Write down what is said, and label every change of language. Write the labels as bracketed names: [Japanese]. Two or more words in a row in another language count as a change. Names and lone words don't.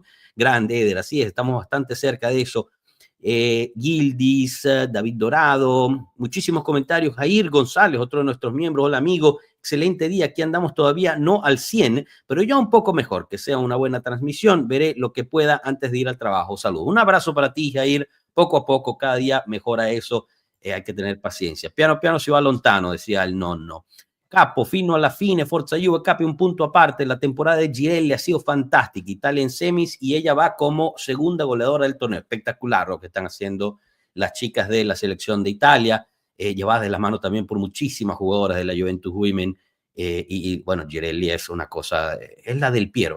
[Spanish] Grande, Eder, así es, estamos bastante cerca de eso. Gildis, David Dorado, muchísimos comentarios. Jair González, otro de nuestros miembros. Hola, amigo. Excelente día. Aquí andamos todavía no al 100, pero ya un poco mejor. Que sea una buena transmisión. Veré lo que pueda antes de ir al trabajo. Saludos. Un abrazo para ti, Jair. Poco a poco, cada día mejora eso. Hay que tener paciencia. [Italian] Piano piano si va lontano, [Spanish] decía el nonno. [Italian] Capo, fino alla fine, Forza Juve, Capi, [Spanish] un punto aparte. La temporada de Girelli ha sido fantástica. Italia en semis y ella va como segunda goleadora del torneo. Espectacular lo que están haciendo las chicas de la selección de Italia, llevadas de la mano también por muchísimas jugadoras de la Juventus Women. Y bueno, Girelli es una cosa, es la del Piero.